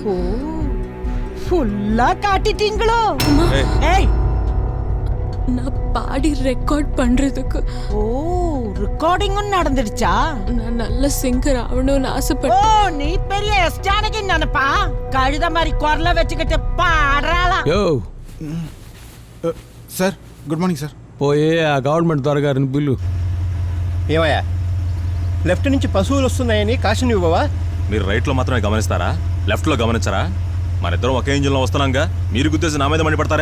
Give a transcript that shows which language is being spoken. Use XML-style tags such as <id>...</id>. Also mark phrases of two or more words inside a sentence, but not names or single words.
<ta>ஓ, ஃபுல்லா காட்டிட்டீங்களோ? ஏய், நான் பாடி ரெக்கார்ட் பண்றதுக்கு. ஓ, ரெக்கார்டிங்கும் நடந்துடுச்சா? நான் நல்ல சிங்கர் ஆகணும்னு ஆசைப்பட்டேன். ஓ, நீ பெரிய எஸ் ஜானகி நினைப்பா? கழுத மாதிரி குரல வச்சுக்கிட்டு பாடுறாளா?</ta> <en>yo sir, good morning sir.</en> <te>పోయే ఆ గవర్నమెంట్ త్వరగారిని బిల్లు. ఏమయ్యా, లెఫ్ట్ నుంచి పశువులు వస్తున్నాయని కాషన్ ఇవ్వవా? మీరు రైట్లో మాత్రమే గమనిస్తారా? లెఫ్ట్లో గమనించరా? మనిద్దరం ఒకే ఇంజిన్లో వస్తున్నాంగా, మీరు గుద్దేసి నా మీద మండిపడతారే?</te>